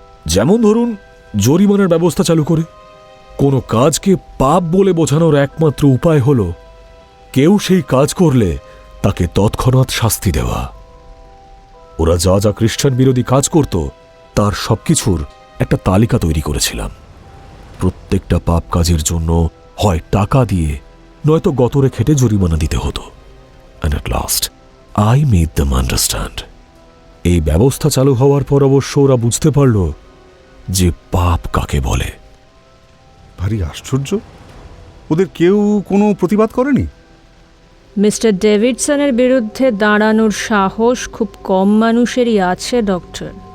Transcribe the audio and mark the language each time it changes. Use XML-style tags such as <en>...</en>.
<bn>যেমন ধরুন, জরিমানার ব্যবস্থা চালু করে। কোনো কাজকে পাপ বলে বোঝানোর একমাত্র উপায় হল কেউ সেই কাজ করলে তাকে তৎক্ষণাৎ শাস্তি দেওয়া। ওরা যা যা খ্রিস্টান বিরোধী কাজ করত তার সবকিছুর একটা তালিকা তৈরি করেছিলাম। প্রত্যেকটা পাপ কাজের জন্য হয় টাকা দিয়ে নয়তো গতরে খেটে জরিমানা দিতে হতো।</bn> <en>And at last, I made them understand.</en> <bn>এই ব্যবস্থা চালু হওয়ার পর অবশ্য ওরা বুঝতে পারল যে পাপ কাকে বলে। ভারী আশ্চর্য, ওদের কেউ কোনো প্রতিবাদ করেনি? মিস্টার ডেভিডসনের বিরুদ্ধে দাঁড়ানোর সাহস খুব কম মানুষেরই আছে ডক্টর।</bn>